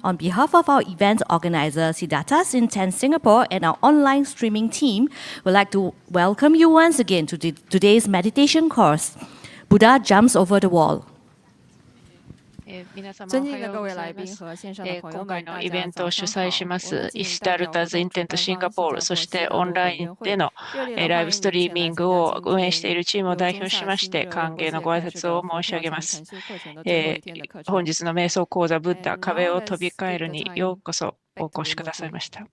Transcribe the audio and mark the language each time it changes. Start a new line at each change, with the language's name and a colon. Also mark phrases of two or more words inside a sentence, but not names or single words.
English: On behalf of our event organizer, Siddhartha's Intent Singapore, and our online streaming team, we'd like to welcome you once again to today's meditation course, Buddha Jumps Over the Wall.
Chinese: 尊敬的各位来宾和線上の朋友
Japanese: 今回
Chinese: 们、
Japanese: のイベントを主催します、イシ
Chinese: 大家早
Japanese: ダルタズ・インテント・シンガポール、そしてオンラインでのライブストリーミングを運営しているチームを代表しまして、歓迎のご挨拶を申し上げます。本日の瞑想講座、ブッダ、壁を飛び越えるにようこそお越しくださいました。